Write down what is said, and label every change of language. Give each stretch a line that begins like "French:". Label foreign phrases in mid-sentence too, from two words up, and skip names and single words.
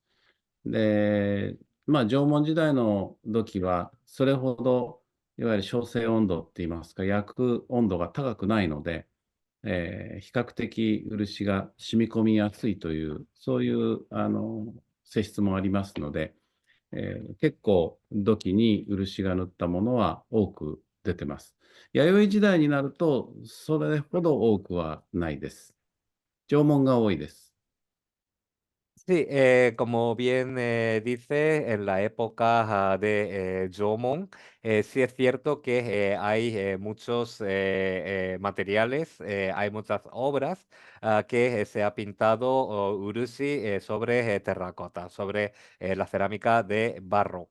Japanese: で、縄文時代の土器は、それほど、いわゆる焼成温度っていいますか、焼く温度が高くないので、比較的漆が染み込みやすいという、そういう性質もありますので、結構土器に漆が塗ったものは多く出てます。弥生時代になると、それほど多くはないです。縄文が多いです。
Spanish: Sí, como bien dice, en la época de Jomon, sí es cierto que hay muchos materiales, hay muchas obras que se ha pintado urushi sobre terracota, sobre la cerámica de barro.